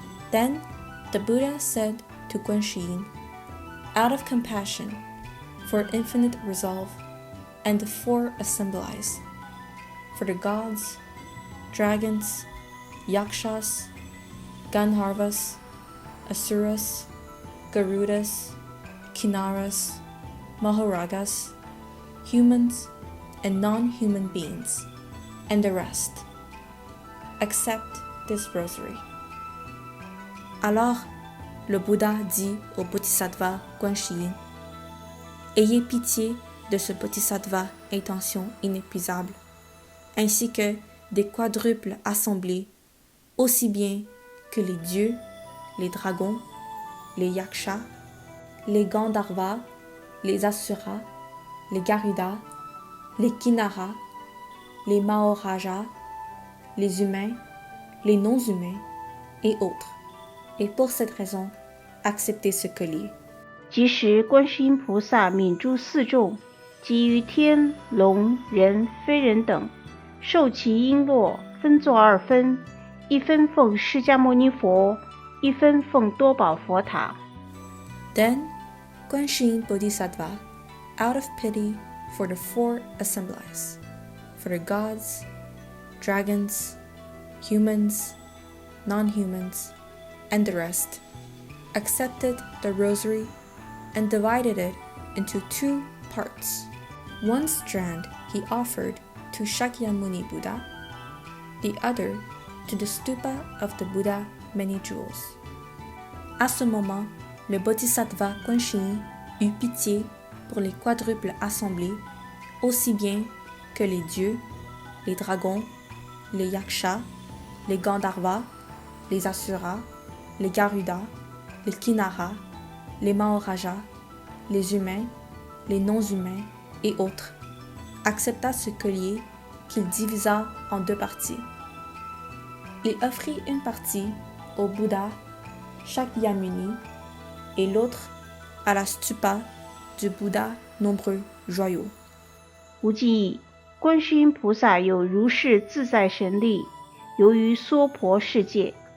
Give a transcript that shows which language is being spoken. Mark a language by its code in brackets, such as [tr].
[en] Then the Buddha said to Guanxin, out of compassion for infinite resolve and the four assemblies, for the gods, dragons, yakshas, Gandharvas, asuras, garudas, kinnaras, maharagas, humans and non-human beings, and the rest, accept this rosary. [fr] Alors, le Bouddha dit au Bodhisattva Guanxin, ayez pitié de ce Bodhisattva intention inépuisable, ainsi que des quadruples assemblées, aussi bien que les dieux, les dragons, les yakshas, les Gandharvas, les asuras, les garudas, les kinnaras, les maharajas, les humains, les non-humains et autres. Et pour cette raison, acceptez ce collier. [zh] 即时观世音菩萨悯诸四众，即于天龙人非人等，受其璎珞，分作二分，一分奉释迦牟尼佛，一分奉多宝佛塔。 [en] Then Guanxin Bodhisattva, out of pity for the four assemblies, for the gods, dragons, humans, non-humans, and the rest, accepted the rosary and divided it into two parts. One strand he offered to Shakyamuni Buddha, the other to the stupa of the Buddha Many Jewels. [fr] À ce moment, le Bodhisattva Guanxin eut pitié pour les quadruples assemblées, aussi bien que les dieux, les dragons, les yakshas, les Gandharvas, les asuras, les garudas, les kinnaras, les maharajas, les humains, les non-humains et autres, accepta ce collier qu'il divisa en deux parties. Il offrit une partie au Bouddha Shakyamuni et l'autre à la stupa du Bouddha nombreux joyaux. [zh] 无记忆，观世音菩萨有如是自在神力，由于娑婆世界。